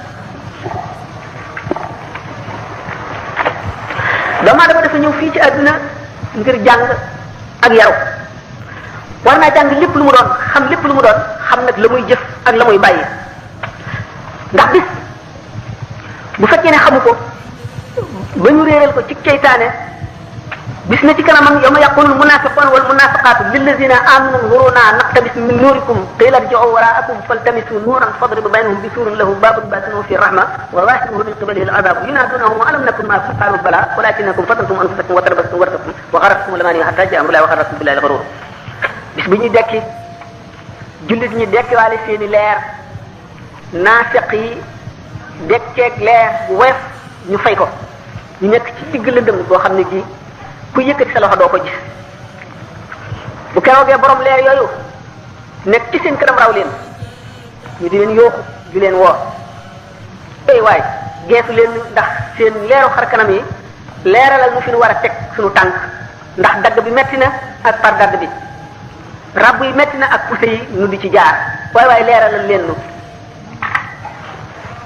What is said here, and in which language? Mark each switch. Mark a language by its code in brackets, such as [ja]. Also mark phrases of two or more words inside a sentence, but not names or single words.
[wo] doomu aadama dafa ñëw fii ci adduna ngir jàng ak yaru war naa jàng lépp lu mu doon xam lépp lu mu doon xam nag la muy jëf ak la muy bàyyi ndax bis bu fekkee ne xamu ko ba ñu réeral ko ci ceytaane bis na ci kanamam [ar] يوم يقول المنافقون والمنافقات للذين آمنوا انظرونا نقتبس من نوركم قيل ارجعوا وراءكم فالتمسوا نورا فضرب بينهم بسور له باب باطنه فيه الرحمة وظاهره من قبله العذاب ينادونهم ألم نكن معكم قالوا بلى ولكنكم فتنتم أنفسكم وتربصتم وارتبتم وغرتكم الأماني حتى جاء أمر الله وغركم بالله الغرور [wo] bis bi ñuy dekki jullit ñi dekkiwaale seeni leer naafiq yi dekkeeg leer bu woyof ñu fay ko ñu nekk ci digg lëndëm boo xam ne gii ku yëkkati sa loxo doo ko gis bu keroogee borom leer yooyu nekk ci seen kanam raw leen ñu di leen yooxu di leen woo ay waay geesu leen ndax seen leeru xar kanam yi leeralal mu fi nu war a teg suñu tànk ndax dagg bi metti na ak par dagg bi rabb yi metti na ak poussé yi nu di ci jaar waay waay leeralal leen nu